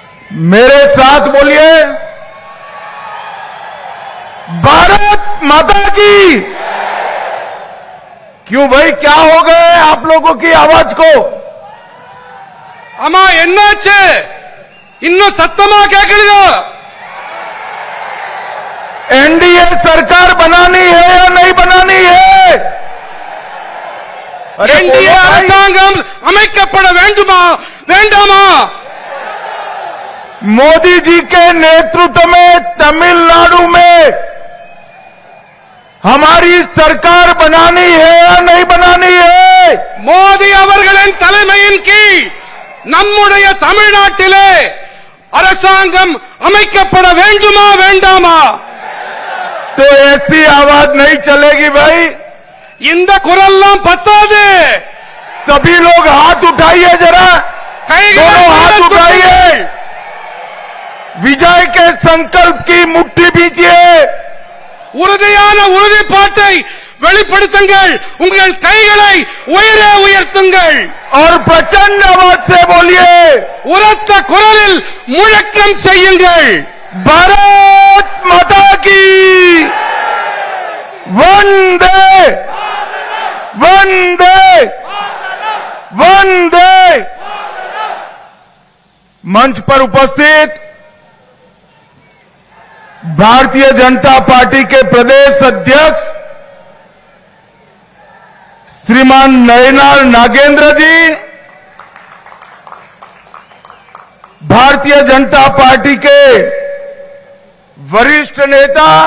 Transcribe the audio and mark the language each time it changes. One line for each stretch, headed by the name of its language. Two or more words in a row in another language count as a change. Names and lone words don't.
Hindi: मेरे साथ बोलिए, भारत माता की। क्यों भाई, क्या हो गए आप लोगों की आवाज को?
Tamil: अम्मा என்னாச்சு இன்னும் சத்தமா கேக்குறீங்க?
Hindi: एनडीए सरकार बनानी है या नहीं बनानी है?
Tamil: एनडीए அரசாங்கம் அமைக்கப்பட வேண்டுமா வேண்டாமா?
Hindi: मोदी जी के नेतृत्व में तमिलनाडु में हमारी सरकार बनानी है या नहीं बनानी है?
Tamil: மோடி அவர்களின் தலைமையின் கீழ் நம்முடைய தமிழ்நாட்டிலே அரசாங்கம் அமைக்கப்பட வேண்டுமா வேண்டாமா?
Hindi: तो ऐसी आवाज नहीं चलेगी भाई,
Tamil: இந்த குரல்லாம் பத்தாது।
Hindi: सभी लोग हाथ उठाइए, जरा दोनों हाथ उठाइए, विजय के संकल्प की मुट्ठी बीजिए,
Tamil: உறுதியான உறுதிப்பாட்டை வெளிப்படுத்துங்கள், உங்கள் கைகளை உயரே உயர்த்துங்கள்
Hindi: और प्रचंड आवाज से बोलिए,
Tamil: உரத்த குரலில் முழக்கம் செய்யுங்கள்,
Hindi: भारत माता की वंदे वंदे वंदे। मंच पर उपस्थित भारतीय जनता पार्टी के प्रदेश अध्यक्ष श्रीमान नयनार नागेंद्र जी, भारतीय जनता पार्टी के वरिष्ठ नेता